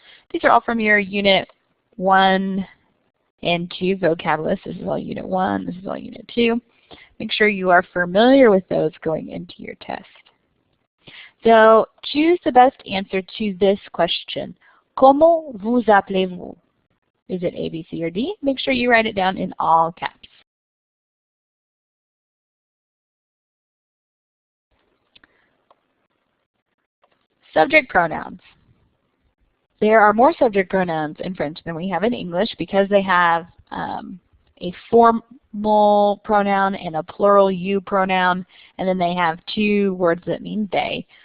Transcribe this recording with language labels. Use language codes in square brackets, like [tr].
[en] These are all from your Unit 1 and 2 vocab list. This is all Unit 1, this is all Unit 2. Make sure you are familiar with those going into your test. So choose the best answer to this question. [fr] Comment vous appelez-vous? [en] Is it A, B, C, or D? Make sure you write it down in all caps. Subject pronouns. There are more subject pronouns in French than we have in English because they have a formal pronoun and a plural you pronoun, and then they have two words that mean they.